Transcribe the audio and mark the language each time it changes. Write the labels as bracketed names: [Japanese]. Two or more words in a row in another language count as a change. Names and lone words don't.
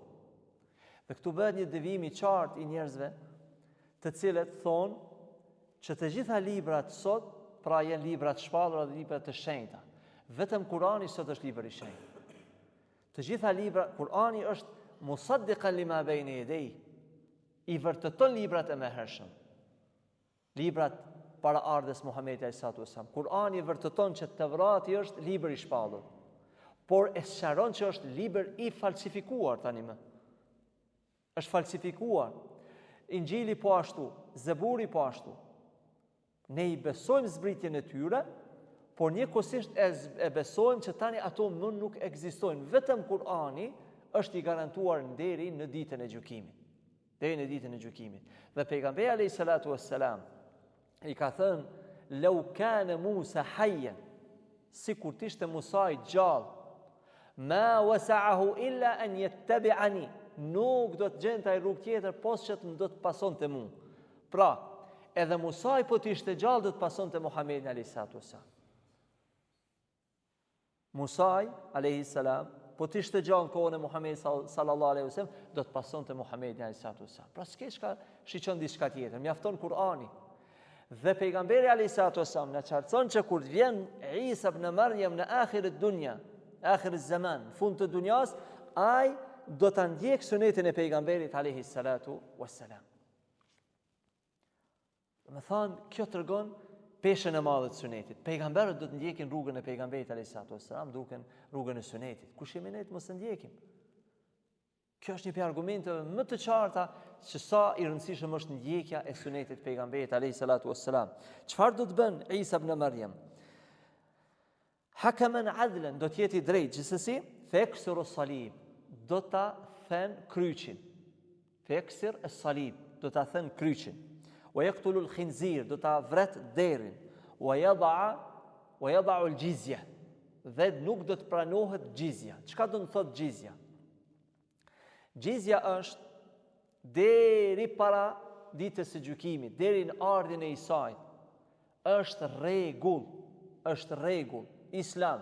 [Albanian] Dhe këtu bëhet një devijim i qartë i njerëzve, të cilët thonë që të gjitha librat sot, pra janë libra të shpallura dhe libra të shenjta. Vetëm Kurani sot është libër i shenjtë. Të gjitha libra, Kurani është [Arabic] مصدقا لما بين يديه, [Albanian] i vërteton librat e mëhershëm. Librat para ardhes Muhamedit [Arabic] عليه الصلاة والسلام. [Albanian] Kurani vërteton që Tevrati është libër i shpallur, por e sqaron që është libër i falsifikuar tani më. Është falsifikuar. Injili po ashtu, Zeburi po ashtu. Ne i besojmë zbritjen e tyre, por njëkohësisht e besojmë që tani ato më nuk ekzistojnë. Vetëm Kurani është i garantuar deri në ditën e gjykimit. Deri në ditën e gjykimit. Dhe pejgamberi [Arabic] عليه الصلاة والسلام [Albanian] i ka thënë [Arabic] لو كان موسى حيا, [Albanian] sikur t'ishte Musa i gjallë, [Arabic] ما وسعه إلا أن يتبعني, [Albanian] nuk do të gjente ai rrugë tjetër posa që të më do të pasonte mua. Pra, edhe Musa po t'ishte gjallë do të pasonte Muhamedit [Arabic] عليه الصلاة والسلام. [Albanian] Musa [Arabic] عليه السلام [Albanian] po t'ishte gjallë në kohën e Muhamedit [Arabic] صلى الله عليه وسلم, [Albanian] do të pasonte Muhamedit [Arabic] عليه الصلاة والسلام. [Albanian] Pra s'ke çka shiqon diçka tjetër, mjafton Kur'ani. Dhe pejgamberi [Arabic] عليه الصلاة والسلام [Albanian] na qartëson që kur vjen Isa ibn Maryam në [Arabic] آخر الدنيا آخر الزمان, [Albanian] fund të dunjas, ai do ta ndjek sunetin e pejgamberit [Arabic] عليه الصلاة والسلام. [Albanian] Do të thonë, kjo tregon peshën e madhe të sunetit. Pejgamberët do të ndjekin rrugën e pejgamberit [Arabic] عليه الصلاة والسلام, [Albanian] duken rrugën e sunetit. Kush jemi ne të mos e ndjekim? Kjo është një prej argumenteve më të qarta që sa i rëndësishëm është ndjekja e sunetit pejgamberit [Arabic] عليه الصلاة والسلام. [Albanian] Çfarë do të bën Isa ibn Maryam? [Arabic] حكما عدلا, [Albanian] do të jetë i drejtë, gjithsesi, [Arabic] فيكسر الصليب, [Albanian] do ta thën kryqin. [Arabic] فيكسر الصليب, [Albanian] do ta thën kryqin. [Arabic] ويقتل الخنزير, [Albanian] do ta vret derin. [Arabic] ويضع الجزية, [Albanian] dhe nuk do të pranohet gjizja. Çka do të thotë gjizja? Gjizja është deri para ditës së gjykimit, deri në ardhin e Isait. Është rregull, Islam.